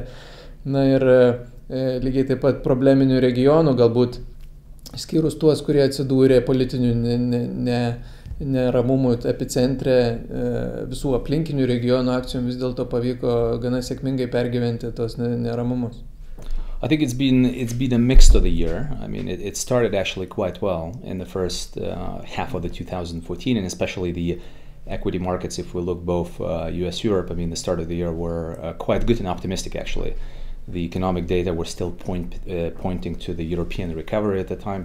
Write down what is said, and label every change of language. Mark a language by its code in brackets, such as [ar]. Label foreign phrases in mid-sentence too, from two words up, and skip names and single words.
[lt] Na ir lygiai taip pat probleminių regionų, galbūt skyrus tuos, kurie atsidūrė politinių neramumų epicentre, visų aplinkinių regionų akcijom vis dėlto pavyko gana sėkmingai pergyventi tos neramumus. [en] I think it's been a mix of the year. I mean, it started actually quite well in the first half of the 2014, and especially the equity markets. If we look both U.S. Europe, I mean, the start of the year were quite good and optimistic actually. The economic data were still pointing to the European recovery at the time.